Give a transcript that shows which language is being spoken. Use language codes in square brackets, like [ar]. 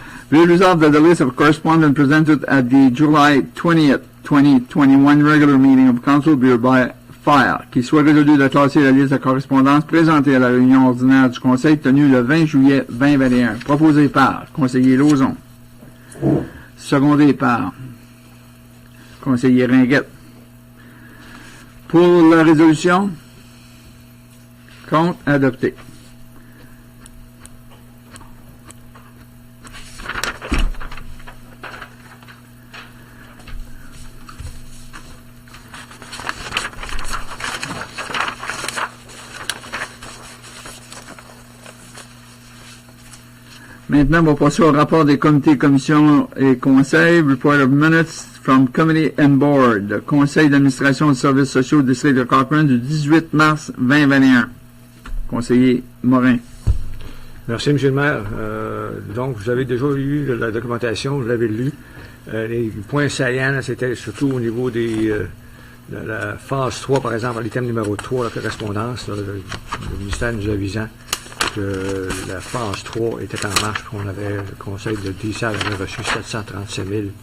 [en] Be resolved that the list of correspondence presented at the July 20th, 2021 regular meeting of council be hereby filed. [fr] Qu'il soit résolu de classer la liste de correspondance présentée à la réunion ordinaire du Conseil tenue le 20 juillet 2021. Proposé par conseiller Lauzon. Secondé par conseiller Ringuette. Pour la résolution, contre, adopté. Maintenant, on va passer au rapport des comités, commissions et conseils. [en] Report of minutes from committee and board. [fr] Conseil d'administration des services sociaux du district de Cochrane du 18 mars 2021. Conseiller Morin. Merci, M. le maire. Donc, vous avez déjà eu la documentation, vous l'avez lu. Les points saillants, c'était surtout au niveau de la phase 3, par exemple, l'item numéro 3, la correspondance, le ministère nous avisant que la phase 3 était en marche, puis on avait, le conseil de DISA avait reçu 737 000